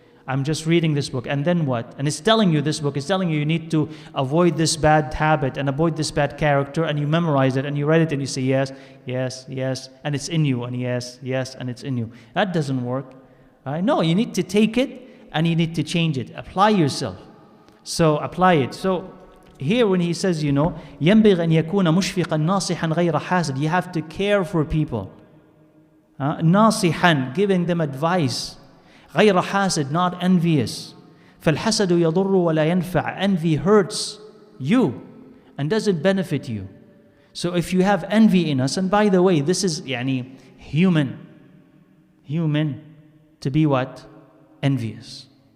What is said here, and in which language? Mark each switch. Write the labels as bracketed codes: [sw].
[en] I'm just reading this book. And then what? And it's telling you this book. It's telling you need to avoid this bad habit and avoid this bad character. And you memorize it and you read it and you say yes, yes, yes. And it's in you. And yes, yes. And it's in you. That doesn't work. Right? No, you need to take it and you need to change it. Apply yourself. So apply it. So here when he says, [ar] ينبغي أن يكون مشفقا ناصحا غير حاسد. [en] You have to care for people. ناصحا, giving them advice. [ar] غير حاسد, [en] not envious. [ar] فالحسد يضر ولا ينفع. [en] Envy hurts you and doesn't benefit you. So if you have envy in us, and by the way, this is human to be what? Envious.